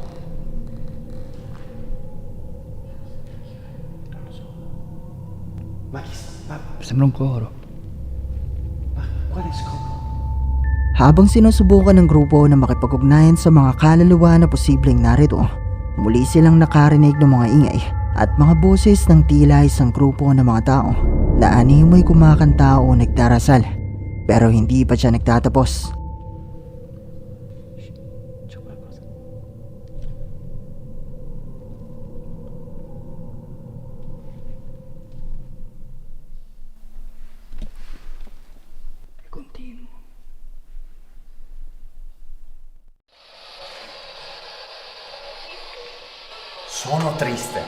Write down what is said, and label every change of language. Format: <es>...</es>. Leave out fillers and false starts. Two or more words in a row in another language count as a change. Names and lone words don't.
<it>Non lo so. Ma chi sta? Sembra un coro. Ma quale scopo?</it> <tl>Habang sinusubukan ng grupo na makipag-ugnayan sa mga kaluluwa na posibleng narito, muli silang nakarinig ng mga ingay at mga boses ng tila isang grupo ng mga tao na animoy kumakanta o nagdarasal. Pero hindi pa siya nagtatapos.</tl> <it>È continuo. Sono triste.</it>